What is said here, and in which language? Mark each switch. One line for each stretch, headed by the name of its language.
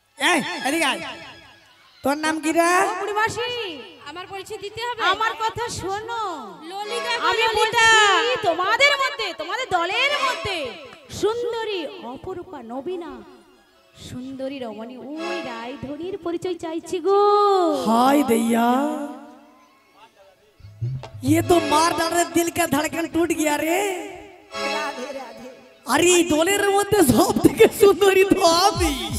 Bangla: এই, এদিকে আয়। তোর নাম কি রে? বুড়িমাসি আমার পরিচয় দিতে হবে। আমার কথা শোনো, ললিতা আমি ললিতা বলছি তোমাদের মধ্যে, তোমাদের দলের মধ্যে সুন্দরী অপরূপা নবীনা সুন্দরী রমণী ওই রায়ধনীর পরিচয় চাইছি গো।
Hindi: हाय दैया, ये तो मार डाल रहे, दिल का धड़कन टूट गया रे।
Bangla: রাধে রাধে। अरे এই দলের মধ্যে সব থেকে সুন্দরী তো আমি।